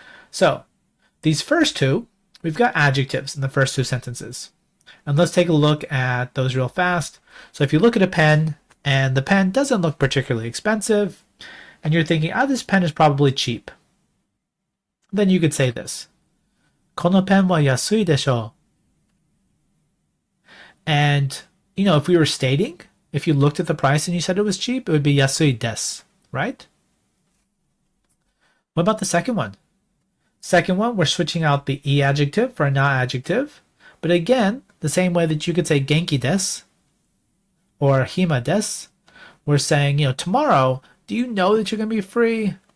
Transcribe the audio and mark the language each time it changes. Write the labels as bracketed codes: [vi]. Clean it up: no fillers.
[en] So, these first two, we've got adjectives in the first two sentences. And let's take a look at those real fast. So if you look at a pen, and the pen doesn't look particularly expensive, and you're thinking, this pen is probably cheap, then you could say this. [ja] このペンは安いでしょう? [en] And, if we were stating, if you looked at the price and you said it was cheap, it would be [ja] 安いです, [en] right? What about the second one? Second one, we're switching out the e adjective for a na adjective. But again, the same way that you could say [ja] 元気です [en] or [ja] 暇です, [en] we're saying, tomorrow, do you know that you're going to be free?